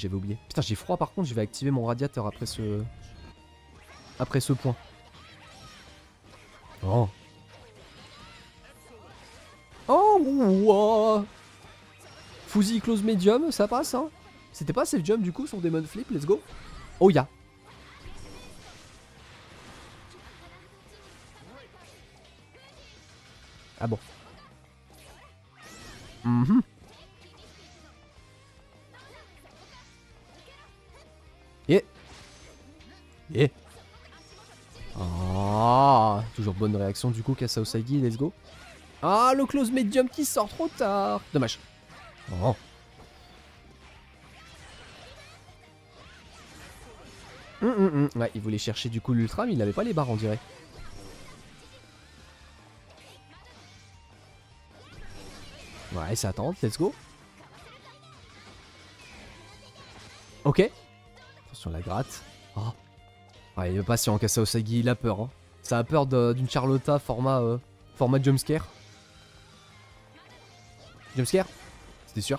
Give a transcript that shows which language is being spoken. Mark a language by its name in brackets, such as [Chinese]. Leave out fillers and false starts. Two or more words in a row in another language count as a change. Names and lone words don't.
[French] Putain, j'ai froid, par contre, je vais activer mon radiateur après ce point. Oh. Oh, wow. Fusille [English] close medium, [French] ça passe, hein. C'était pas [English] safe jump [French] du coup sur Demon Flip, [English] let's go. [French] Oh ya. Ah bon. Yeah. Ah, toujours bonne réaction du coup Kasa Usagi, [English] let's go. [French] Ah, le [English] close medium [French] qui sort trop tard. Dommage. Oh. Ouais, il voulait chercher du coup l'ultra, mais il avait pas les barres, on dirait. Ouais, ça tente, [English] let's go. [French] Ok. Attention, la gratte. Oh. Ouais, il est patient, Kasa Usagi, il a peur. Hein. Ça a peur d'une Charlotta format jumpscare. Jumpscare? C'était sûr.